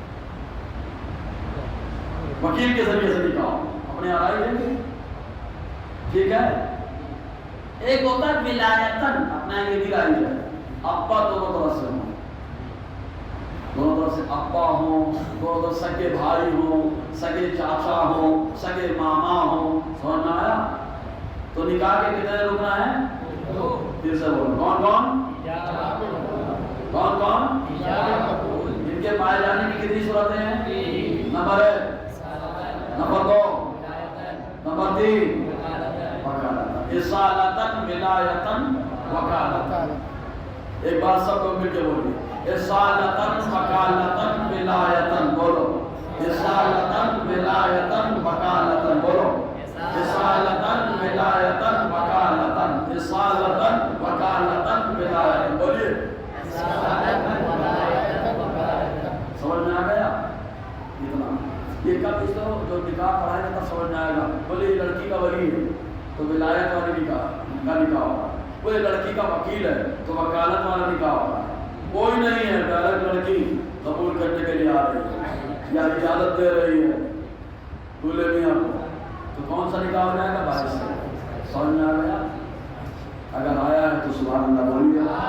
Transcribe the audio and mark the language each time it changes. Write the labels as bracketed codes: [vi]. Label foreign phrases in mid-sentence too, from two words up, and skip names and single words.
[ur] وکیل کے ذریعے سے نکاح اپنے آرائی دیں گے ٹھیک ہے ایک ہوتا ہے ولایتن اپنا یہ بھی رائی ہے ابا دونوں طرف سے ہوں دونوں طرف سے ابا ہوں دونوں طرف سگے بھائی ہوں سگے چاچا ہوں سگے ماما ہوں سمجھ میں آیا تو نکاح کے کتنے رکنا ہے پھر سے بولو کون کون ان کے پائے جانے کی کتنی صورتیں ہیں نمبر 1 نمبر 2 نمبر 3 رسالتن ولایتن وکالتن ایک بار سب لوگ مل کے بولیے رسالتن وکالتن ولایتن بولو رسالتن ولایتن وکالتن بولو رسالتن ولایتن وکالتن رسالتن وکالتن ولایتن بولیے سمجھ میں آ گیا اتنا یہ کب اس کو جو نکاح پڑھائے گا تب سمجھ میں آئے گا بولے لڑکی کا ولی ہے تو ولایت والی نکاح ہوگا بولے لڑکی کا وکیل ہے تو وکالت والا نکاح ہوگا کوئی نہیں ہے ڈائریکٹ لڑکی قبول کرنے کے لیے آ رہی ہے یا اجازت دے رہی ہے دولہے میاں کو تو کون سا نکاح ہو جائے گا بھائی سے سمجھ میں آ گیا اگر آیا ہے تو [ar] سبحان اللہ [ur] بولیے